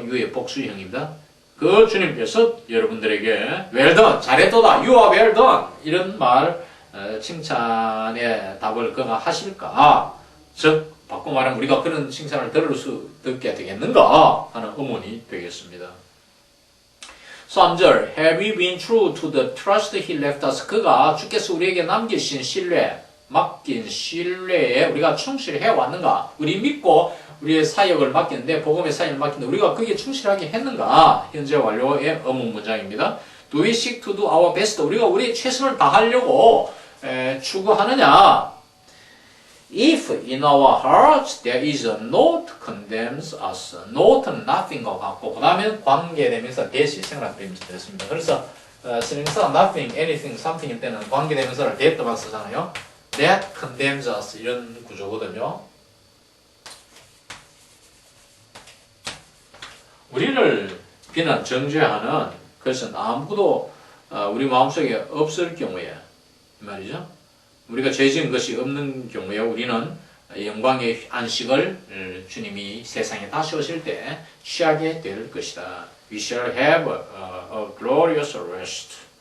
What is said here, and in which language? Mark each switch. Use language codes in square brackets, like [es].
[ko] you의 복수형입니다. 그 주님께서 여러분들에게 [en] well done, [ko] 잘했도다, [en] you are well done [ko] 이런 말 칭찬의 답을 그가 하실까? 즉 바꿔 말하면 우리가 그런 칭찬을 듣게 되겠는가 하는 의문이 되겠습니다. [en] 3절 Have we been true to the trust he left us? [ko] 그가 주께서 우리에게 남기신 신뢰, 맡긴 신뢰에 우리가 충실해 왔는가? 우리 믿고 우리의 사역을 맡겼는데 복음의 사역을 맡겼는데 우리가 거기에 충실하게 했는가? 현재 완료의 의문 문장입니다. [en] Do we seek to do our best? [ko] 우리가 우리의 최선을 다하려고 추구하느냐? [en] If in our hearts there is a note condemns us. [ko] note는 nothing과 같고 그 다음에 관계대명사 that이 생략되었습니다. 그래서 선행사 nothing, anything, something일 때는 관계대명사를 that만 쓰잖아요. [en] that condemns us [ko] 이런 구조거든요. 우리를 비난, 정죄하는 것은 아무도 우리 마음속에 없을 경우에 말이죠. 우리가 죄 지은 것이 없는 경우에 우리는 영광의 안식을 주님이 세상에 다시 오실 때 취하게 될 것이다. [en] We shall have a glorious rest.